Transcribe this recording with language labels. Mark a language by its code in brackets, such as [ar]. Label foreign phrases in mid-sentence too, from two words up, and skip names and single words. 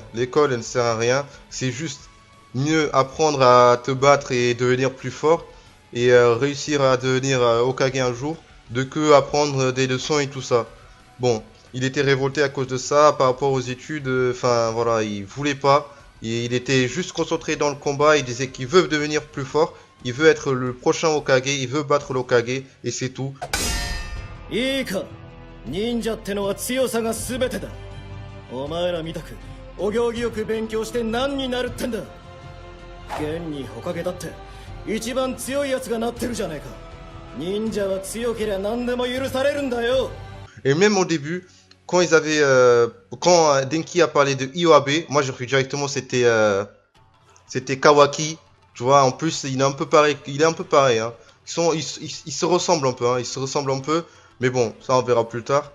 [fr] L'école elle ne sert à rien, c'est juste mieux apprendre à te battre et devenir plus fort et réussir à devenir Hokage un jour, de que apprendre des leçons et tout ça. Bon, il était révolté à cause de ça par rapport aux études, enfin voilà, il voulait pas, il était juste concentré dans le combat, il disait qu'il veut devenir plus fort, il veut être le prochain Hokage, il veut battre l'Hokage et c'est tout. [ja] いいか、忍者ってのは強さが全てだ。お前らみたくお行儀よく勉強して何になるってんだ。現にほかげだって一番強いやつがなってるじゃねえか。忍者は強けりゃ何でも許されるんだよ。 [fr] Et même au début, quand quand Denki a parlé de Iwabe, moi j'ai cru directement c'était Kawaki. Tu vois, en plus il est un peu pareil, hein. Ils se ressemblent un peu, hein. Ils se ressemblent un peu. Mais bon, ça on verra plus tard.